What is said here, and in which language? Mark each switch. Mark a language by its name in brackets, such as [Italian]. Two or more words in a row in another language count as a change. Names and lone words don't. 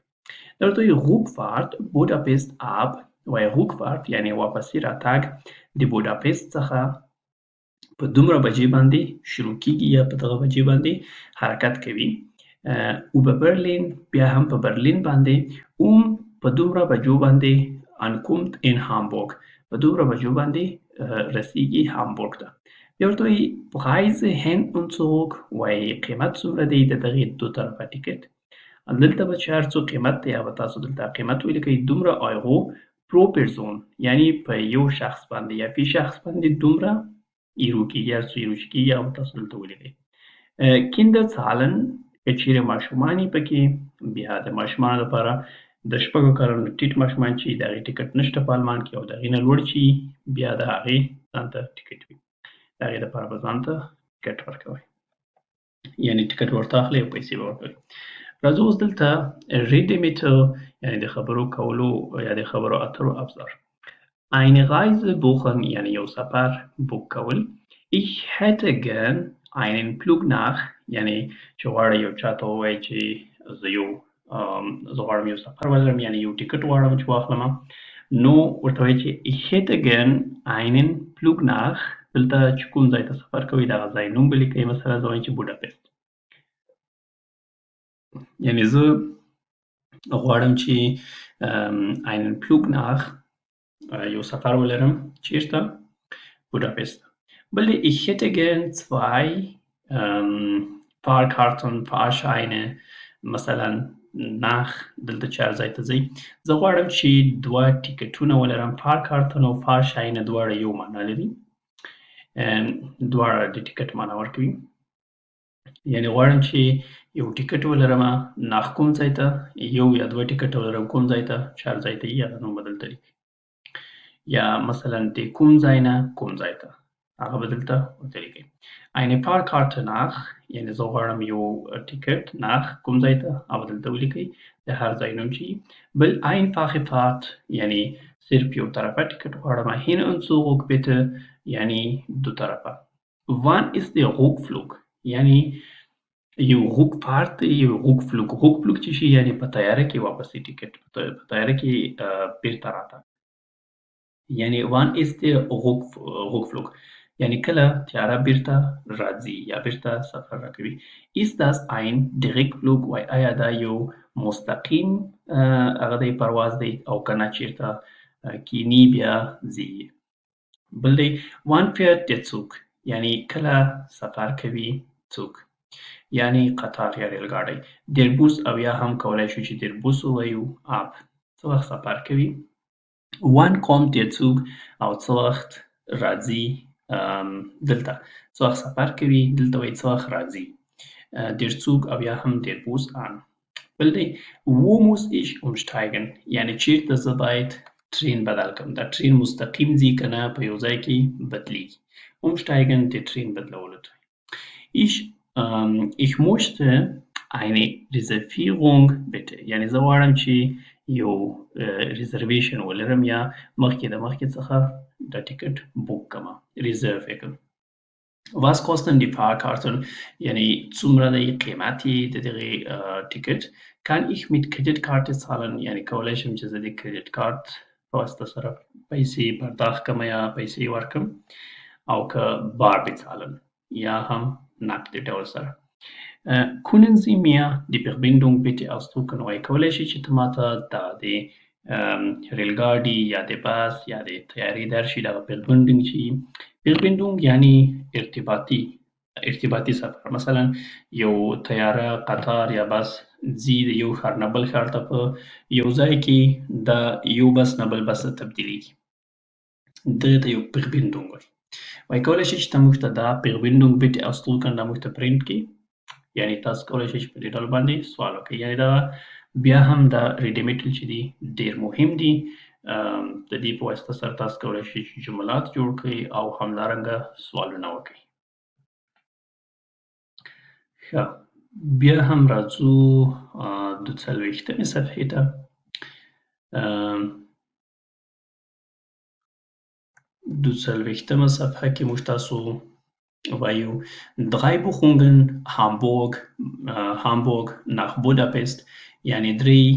[Pashto] ورته وایي [German] Rückfahrt Budapest ab [Pashto] وایي روکفارت یعنې واپسي راتګ د بوډاپست څخه په دومره بجې باندې شروع کیږي یا په دغه بجې باندې حرکت کوي. او به برلین بیا هم په برلین باندې په دومره بجو باندې [German] Ankunft in Hamburg [Pashto] په دومره بجو باندې رسیږي هامبورګ ته. بیا ورته وایي [German] Preis hin und zurück [Pashto] وایي قیمت څومره دی د دغې دو طرفه ټکټ. دلته به چې هر څو قیمت دی هغه تاسو دلته قیمت ولیکئ دومره [German] Euro pro Person [Pashto] یعنې په یو شخص باندې یا فی شخص باندې دومره ایرو کېږي هر څو ایرو چې کېږي هغه تاسو دلته ولیکئ. [German] Kinder zahlen [Pashto] که چیرې ماشومان یې پکې بیا د ماشومانو لپاره د 6 کلونو ټیټ ماشومان چې د هغې ټکټ نشته په آلمان کې او د هغې نه لوړ چې بیا د هغې ځان ته ټکټ وي د هغې لپاره به ځان ته ټکټ ورکوئ یعنې ټکټ ورته اخلئ او پیسې به ورکوئ. راځو اوس دلته ریډیمیټر یعنې د خبرو کولو یا د خبرو اترو ابزار. [German] eine Reise buchen [Pashto] یعنی یو سفر بوک کول. [German] Ich hätte gern einen Flug nach [Pashto] یعنی چې غواړی یو چاته ووایي چې زه غواړم یو سفر ولرم یعنی یو ټیکټ غواړم چې واخلم نو ورته وایي چې [German] ich hätte gern einen Flug nach [Pashto] دلته چې کوم ځای ته سفر کوئ دغه ځای نوم به لیکئ مثلا زه وایم چې بوډاپست یعنی زه غواړم چې [German] einen Flug nach [Pashto] یو سفر ولرم چیرته بوداپست. بل [German] ich hätte gern 2 Fahrkarten Fahrscheine [Pashto] مثلا nach دلته چې هر ځای ته ځئ زه غواړم چې 2 ټیکټونه ولرم Fahrkarten او Fahrscheine دواړه یو معنا لري دواړه د ټیکټ معنا ورکوي یعنی غواړم چې یو ټیکټ ولرم nach کوم ځای ته یو یا 2 ټیکټ ولرم کوم ځای ته چې هر ځای ته یې هغه نوم به دلته لیکئ یا مثلا د کوم ځای نه کوم ځای ته هغه به دلته ورته لیکئ [German] eine Fahrkarte nach [Pashto] یعنی زه غواړم یو ټیکټ nach کوم ځای ته هغه دلته ولیکئ د هر ځای نوم چې بل [German] einfache Fahrt [Pashto] یعنی صرف یو طرفه ټیکټ غواړم [German] hin und zurück bitte [Pashto] یعنی دو طرفه [German] wann ist der Rückflug [Pashto] یعنی یو Rückfahrt یو [German] Rückflug Rückflug [Pashto] چې شي یعنی په طیاره کې واپسې ټیکټ په طیاره کې بیرته راتګ یعنی [German] wann ist der Rückflug [Pashto] یعنی کله طیاره بیرته راځي یا بیرته سفر راکوي [German] ist das ein Direktflug [Pashto] وای آیا دا یو مستقیم هغه دی پرواز دی او کنه چیرته کینی بیا ځي بل دی [German] wann fährt der Zug [Pashto] یعنی کله سفر کوي څوک یعنی قطار یا ریل ګاډی [German] der Bus [Pashto] او یا هم کولای شو چې [German] der Bus [Pashto] ووایو ab څه وخت سفر کوي [German] wann kommt der Zug [Pashto] او څه وخت راځي دلته څه وخت سفر کوي دلته وایي څه وخت راځي [German] der Zug [Pashto] او یا هم [German] der Bus an [Pashto] بل دی [German] wo muss ich umsteigen [Pashto] یعنی چیرته زه باید ټرین بدل کړم دا ټرین مستقیم ځي که نه په یو ځای کې بدلیږي umsteigen د ټرین بدلولو ته [German] ich möchte eine Reservierung bitte [Pashto] یعنی زه غواړم چې یو ریزرویشن ولرم یا مخکې د مخکې څخه د ټیکټ بوک کړم ریزرو یې کړم [German] was kosten die Fahrkarten [Pashto] یعنی څومره دی قیمت یې د دغې ټیکټ [German] kann ich mit Kreditkarte zahlen [Pashto] یعنی کولی شم چې زه د کریډټ کارت په واسطه سره پیسې پرداخت کړم یا پیسې ورکړم او که [German] bar bezahlen [Pashto] یا هم نقد ډول سره [German] können Sie mir die Verbindung bitte ausdrucken [Pashto] وایي کولی شي چې ته ماته د ریل ګاډي یا د بس یا د طیارې درشي دغه Verbindung چې Verbindung یعنی ارتباطي سفر مثلا یو طیاره قطار یا بس ځي د یو ښار نه بل ښار ته په یو ځای کې د یو بس نه بل بس ته تبدیلیږي دغه ته یو Verbindung وایي کولی شي چې ته موږ ته دا [German] Verbindung bitte ausdrucken [Pashto] دا موږ ته پرینټ کړي یعنی تاسو کولی شئ چې په دې ډول باندې سوال وکړئ یعنی دا بیا هم دا ریډیمیټل چې دي ډېر مهم دي د دې په واسطه سره تاسو کولی شئ چې جملات جوړ کړئ او همدارنګه سوالونه وکړئ ښه بیا هم راځو 42مې صفحې ته 42مه صفحه کې موږ تاسو وایو [German] 3 Buchungen Hamburg nach Budapest [Pashto] یعنی 3